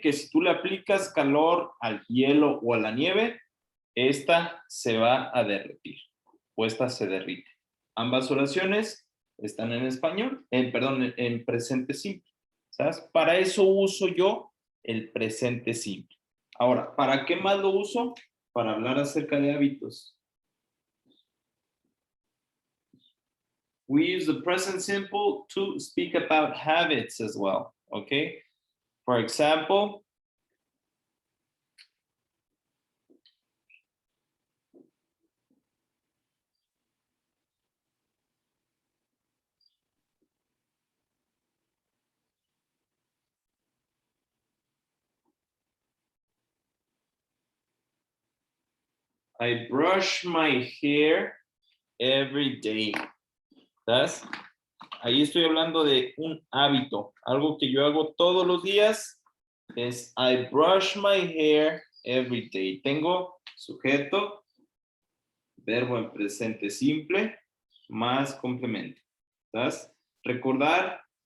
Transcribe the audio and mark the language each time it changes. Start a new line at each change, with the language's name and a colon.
Spanish: Que si tú le aplicas calor al hielo o a la nieve, esta se va a derretir o esta se derrite. Ambas oraciones están en español, perdón, en presente simple. ¿Sabes? Para eso uso yo el presente simple. Ahora, ¿para qué más lo uso? Para hablar acerca de hábitos.
English: We use the present simple to speak about habits as well, okay? For example, I brush my hair every day.
Spanish: ¿Sabes? Ahí estoy hablando de un hábito, algo que yo hago todos los días es
English: I brush my hair every day.
Spanish: Tengo sujeto, verbo en presente simple, más complemento. ¿Sabes? Recordar